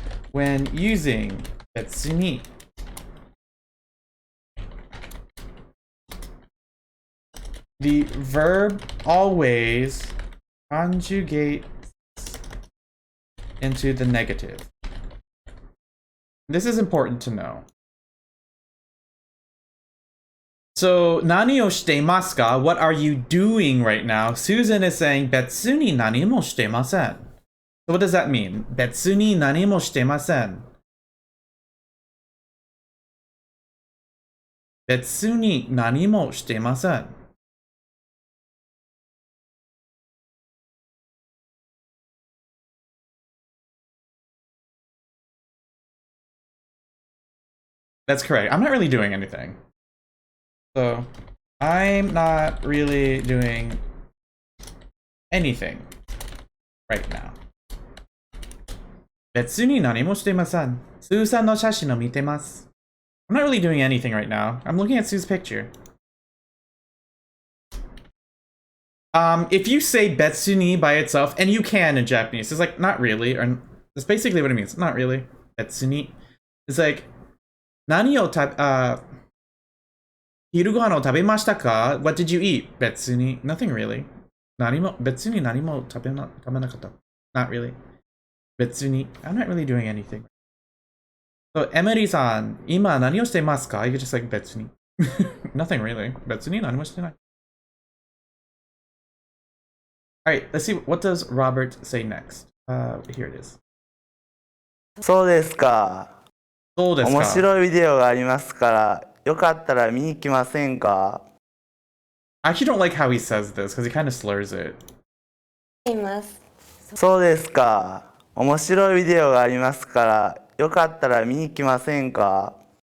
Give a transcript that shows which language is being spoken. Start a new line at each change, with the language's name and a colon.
English: When using betsuni, the verb always conjugates into the negative. This is important to know.
Japanese: So, 何をしていますか?
English: What are you doing right now? Susan is saying,
Japanese: 別に何もしていません.
English: So what does that mean?
Japanese: 別に何もしていません. 別に何もしていません.
English: That's correct. I'm not really doing anything. So, I'm not really doing anything right now.
Japanese: 別に何もしていません.Susanの写真を見てます.
English: I'm not really doing anything right now. I'm looking at Sue's picture. If you say betsuni by itself, and you can in Japanese, it's like, not really, or that's basically what it means. Not really. Betsuni. It's like,
Japanese: 何を昼ご飯を食べましたか?
English: What did you eat? 別に nothing really.
Japanese: 別に何も食べなかった.
English: Not really. 別に I'm not really doing anything. So, Emily-san,
Japanese: 今何をしていますか?
English: You could just like 別に nothing really.
Japanese: 別に何もしてない.
English: Alright, let's see, what does Robert say next? Here it is.
Japanese: そうですか。そうですか。面白いビデオがありますから、よかったら見に来ませんか?
English: I actually don't like how he says this because he kind of slurs it.
Japanese: います。そうですか。面白いビデオがありますから、よかったら見に来ませんか?